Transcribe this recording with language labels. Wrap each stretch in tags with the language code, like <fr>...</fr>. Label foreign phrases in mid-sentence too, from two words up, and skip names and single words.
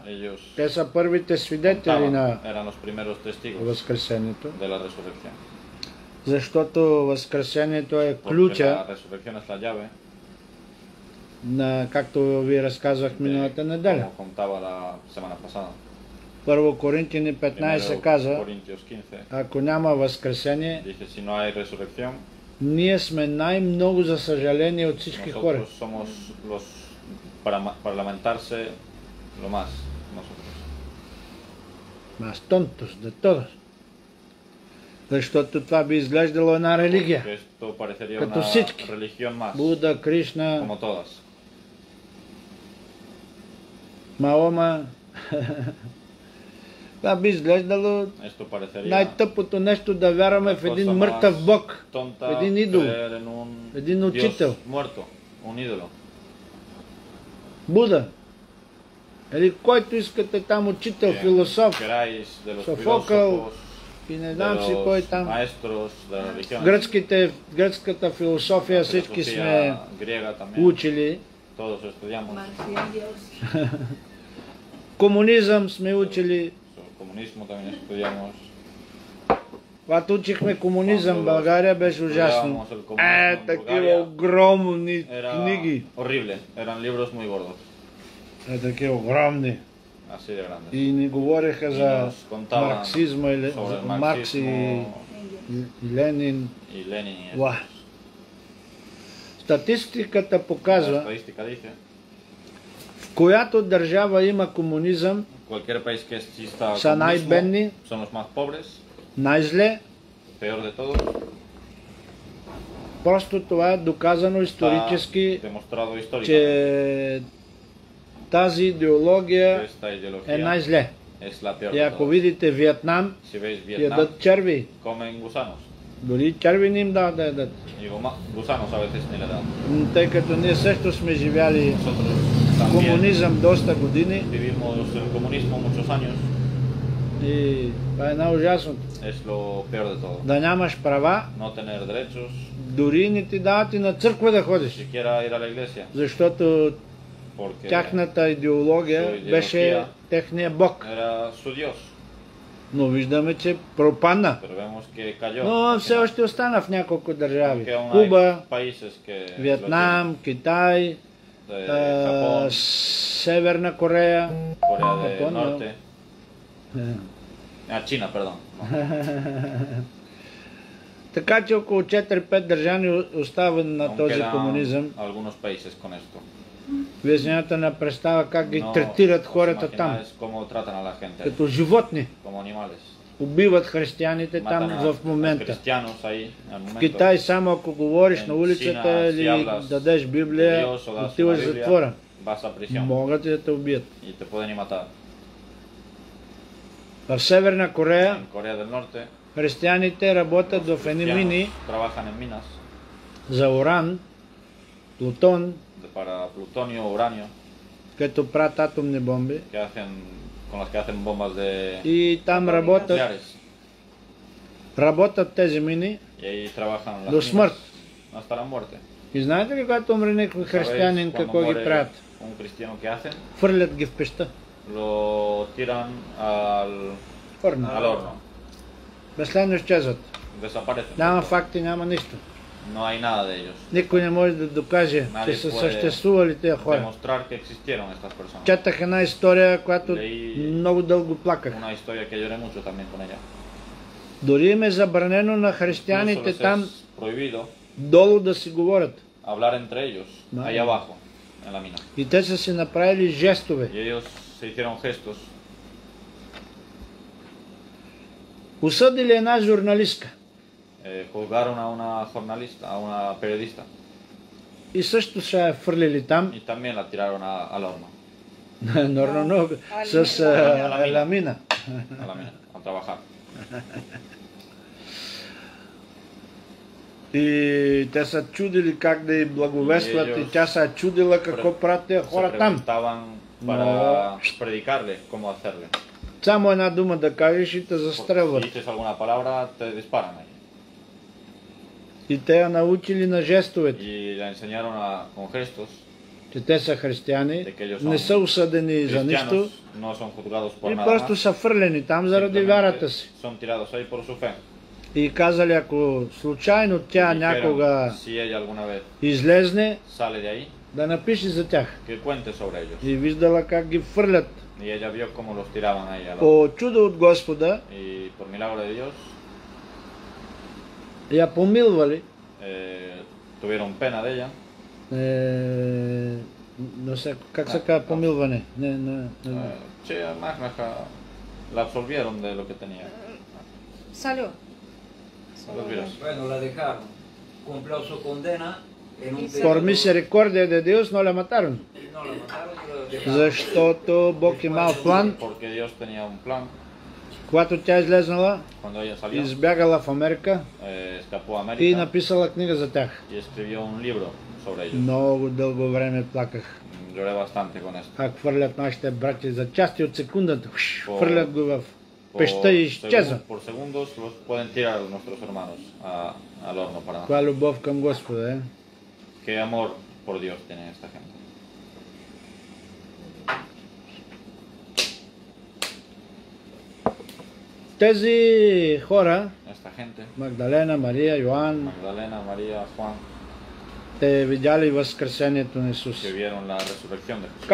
<es>Ellos</es> <bg>те са първите свидетели</bg> <es>contaban,</es> <bg>на</bg> <es>eran los primeros testigos</es> <bg>възкресението,</bg> <es>de la resurrección.</es> <bg>защото възкресението е</bg> <es>Porque</es> <bg>ключа</bg> <es>la resurrección es la llave,</es> <bg>на, както ви разказвах миналата неделя.</bg> <es>como contaba la semana pasada.</es> <bg>Първо Коринтини 15 каза,</bg> <es>Corintios 15</es> <bg>ако няма възкресение,</bg> <es>dice, si no hay resurrección,</es> <bg>ние сме най-много за съжаление от всички хора.</bg> <es>nosotros somos los para lamentarse lo más nosotros. Más tontos de todos.</es> <bg>Защото това би изглеждало една религия.</bg> <es>Que esto parecería</es> <bg>Като</bg> <es>una</es> <bg>всички.</bg> <es>religión más,</es> <bg>Буда, Кришна,</bg> <es>como todas.</es> <bg>Маома. Това би изглеждало</bg> <es>Esto parecería</es> <bg>най-тъпото нещо да вярваме в</bg> <es>la</es> <bg>един</bg> <es>cosa</es> <bg>мъртъв</bg> <es>más</es> <bg>Бог,</bg> <es>tonta,</es> <bg>един идол,</bg> <es>creer en un</es> <bg>един</bg> <es>Dios</es> <bg>учител.</bg> <es>muerto, un ídolo.</es> <bg>Буда. Или който искате там учител,</bg> <es>Que</es> <bg>философ</bg> <es>queráis de los</es> <bg>Софокъл</bg> <es>filósofos,</es> <bg>и не</bg> <es>de</es> <bg>знам си кой</bg> <es>los</es> <bg>там.</bg> <es>maestros de la religión.</es> <bg>Гръцката философия всички сме</bg> <es>griega también,</es> <bg>учили.</bg> <es>todos estudiamos. Marx y Engels.</es> <bg>Комунизъм сме учили.</bg> <es>El comunismo también estudiamos.</es> <bg>Когато учихме комунизъм в България, беше ужасно.</bg> <es>Estudiábamos el comunismo en</es> <bg>Такива</bg> <es>Bulgaria.</es> <bg>огромни</bg> <es>Era</es> <bg>книги.</bg> <es>horrible, eran libros muy gordos,</es> <bg>Такива огромни.</bg> <es>así de grandes.</es> <bg>И ни говореха</bg> <es>Y</es> <bg>за</bg> <es>nos contaban</es> <bg>марксизма,</bg> <es>sobre</es> <bg>за</bg> <es>el</es> <bg>Маркс и</bg> <es>marxismo</es> <bg>Ленин.</bg> <es>y Lenin y eso.</es> <bg>Уа. Статистиката</bg> <es>La</es> <bg>показва,</bg> <es>estadística dice,</es> <bg>в която държава има комунизъм,</bg> <es>cualquier país que exista</es> <bg>са</bg> <es>comunismo</es> <bg>най-бедни,</bg> <es>son los más pobres,</es> <bg>най-зле.</bg> <es>peor de todos.</es> <bg>Просто това е доказано</bg> <es>Está</es> <bg>исторически,</bg> <es>demostrado históricamente</es> <bg>че тази</bg> <es>que</es> <bg>идеология</bg> <es>esta</es> <bg>е</bg> <es>ideología</es> <bg>най-зле.</bg> <es>es la peor</es> <bg>И</bg> <es>de</es> <bg>ако</bg> <es>todas.</es> <bg>видите Виетнам,</bg> <es>Si veis Vietnam,</es> <bg>ядат черви.</bg> <es>comen gusanos.</es> <bg>Дори черви не им дават да ядат.</bg> <es>Y gusanos a veces ni le dan.</es> <bg>Тъй като ние също сме живяли</bg> <es>Nosotros también</es> <bg>комунизъм доста години</bg> <es>vivimos el comunismo muchos años.</es> <bg>и това е най-ужасното.</bg> <es>Es lo peor de todo.</es> <bg>Да нямаш права,</bg> <es>No tener derechos,</es> <bg>дори не ти дават и на църква да</bg> <es>ni</es> <bg>ходиш.</bg> <es>siquiera ir a la iglesia,</es> <bg>Защото</bg> <es>porque</es> <bg>тяхната идеология беше техния бог.</bg> <es>era su Dios.</es> <bg>Но виждаме, че пропадна.</bg> <es>Pero vemos que cayó.</es> <bg>Но</bg> <es>al</es> <bg>все</bg> <es>final.</es> <bg>още остана в няколко държави.</bg> <es>Aunque aún hay</es> <bg>Куба,</bg> <es>países que lo</es> <bg>Виетнам, Китай,</bg> <es>tienen, de Japón,</es> <bg>Северна Корея.</bg> <es>Corea del Japón, no. Norte, China, perdón.</es> <bg>Така че около 4-5 държави остава на</bg> <es>Aún</es> <bg>този</bg> <es>quedan</es> <bg>комунизъм.</bg> <es>algunos países con esto.</es> <bg>Вие нямате на представа как ги</bg> <es>No</es> <bg>третират</bg> <es>os</es> <bg>хората там.</bg> <es>imagináis cómo tratan a la gente,</es> <bg>Като животни.</bg> <es>como animales.</es> <bg>Убиват християните там</bg> <es>Matan a</es> <bg>в момента.</bg> <es>cristianos ahí, al</es> <bg>В</bg> <es>momento.</es> <bg>Китай само ако говориш на</bg> <es>En</es> <bg>улицата</bg> <es>China,</es> <bg>или</bg> <es>si hablas</es> <bg>дадеш</bg> <es>de</es> <bg>Библия,</bg> <es>Dios o das</es> <bg>отиваш</bg> <es>una</es> <bg>в</bg> <es>Biblia,</es> <bg>затвора.</bg> <es>vas a prisión</es> <bg>могат и да те убият.</bg> <es>y te pueden y matar.</es> <bg>В Северна Корея</bg> <es>En Corea del Norte,</es> <bg>християните работят</bg> <es>los</es> <bg>в едни</bg> <es>cristianos</es> <bg>мини</bg> <es>trabajan en minas</es> <bg>за уран, плутон,</bg> <es>para plutonio o uranio</es> <bg>където правят атомни бомби.</bg> <es>con las que hacen bombas de</es> <bg>И там работят,</bg> <es>nucleares.</es> <bg>работят тези мини</bg> <es>Y ahí trabajan las</es> <bg>до</bg> <es>minas</es> <bg>смърт.</bg> <es>hasta la muerte.</es> <bg>И знаете ли, когато умре някой християнин,</bg> <es>¿Sabéis cuando</es> <bg>какво ги</bg> <es>muere</es> <bg>правят?</bg> <es>un cristiano que hacen?</es> <bg>Хвърлят ги в пеща.</bg> <es>Lo tiran al</es> <bg>Хорна.</bg> <es>horno.</es> <bg>Безследно изчезват.</bg> <es>Desaparecen.</es> <bg>Няма факти, няма нищо.</bg> <es>No hay nada de ellos.</es> <bg>Никой не може да докаже, че са съществували тези хора.</bg> <es>Demostrar que existieron estas personas.</es> <bg>Четах една история, която</bg> <es>Leí</es> <bg>много дълго плаках.</bg> <es>una historia que lloré mucho también con ella.</es> <bg>Дори им е забранено на</bg> <es>Incluso</es> <bg>християните</bg> <es>les</es> <bg>там</bg> <es>es prohibido</es> <bg>долу да си говорят.</bg> <es>hablar entre ellos, Vale. ahí abajo, en la mina.</es> <bg>И те са си направили жестове.</bg> <es>Y ellos se hicieron gestos.</es> <bg>Осъдили една журналистка.</bg> <es>Juzgaron a una jornalista, a una periodista.</es> <bg>И също са я фърлили там.</bg> <es>Y también la tiraron al horno,</es> <bg>Норно, с ламина.</bg> <es>a la mina, a trabajar.</es> <bg>И те са чудили как да й благовестват и тя се чудила какво правят тези</bg> <es>Se</es> <bg>хора там.</bg> <es>preguntaban para predicarle cómo hacerle.</es> <bg>Само една дума да кажеш и те</bg> <es>Si</es> <bg>застрелват.</bg> <es>dices alguna palabra, te disparan ahí.</es> <bg>И те я научили на жестовете,</bg> <es>Y le enseñaron con gestos</es> <bg>че те са християни,</bg> <es>de que ellos</es> <bg>не са осъдени за нищо</bg> <es>cristianos, no son juzgados por</es> <bg>и</bg> <es>nada</es> <bg>просто</bg> <es>más.</es> <bg>са фърлени там заради</bg> <es>Simplemente</es> <bg>вярата си.</bg> <es>son tirados ahí por su fe.</es> <bg>И казали, ако случайно тя</bg> <es>Dijeron,</es> <bg>някога</bg> <es>si ella alguna vez</es> <bg>излезне,</bg> <es>sale de ahí,</es> <bg>да напише за тях.</bg> <es>que cuente sobre ellos.</es> <bg>И виждала как ги фърлят.</bg> <es>Y ella vio cómo los tiraban ahí al horno.</es> <bg>По чудо от Господа</bg> <es>Y por milagro de Dios,</es> <bg>я помилвали.</bg> <es>tuvieron pena de ella.</es> <bg>Не sé, как се казва помилване?</bg> <es>Sí, además la absolvieron de lo que tenía. Salió. Los virus. Bueno, la dejaron. Cumplió su condena en un Por periodo- misericordia de Dios no la mataron. No la mataron, la dejaron.</es> <bg>Защото Бог имал план.</bg> <es>Porque Dios tenía un plan.</es> <bg>Когато тя излезнала,</bg> <es>Cuando ella salió,</es> <bg>избягала в Америка</bg> <es>escapó a</es> <bg>и</bg> <es>América</es> <bg>написала книга за тях.</bg> <es>y escribió un libro sobre ellos.</es> <bg>Много дълго време плаках.</bg> <es>Lloré bastante con esto.</es> <bg>Как хвърлят нашите братя за части от секундата. По- Хвърлят го в</bg> <es>Por,</es> <bg>пеща и изчезва.</bg> <es>por segundos los pueden tirar nuestros hermanos al horno para</es> <bg>Това е любов към Господа.</bg> <es>Qué amor por Dios tiene esta gente.</es> <bg>Тези хора,</bg> <es>Esta gente,</es> <bg>Магдалена, Мария, Йоан,</bg> <es>Magdalena, María, Juan,</es> <bg>те видяли възкресението на Исус.</bg> <es>que vieron la resurrección de Jesús,</es>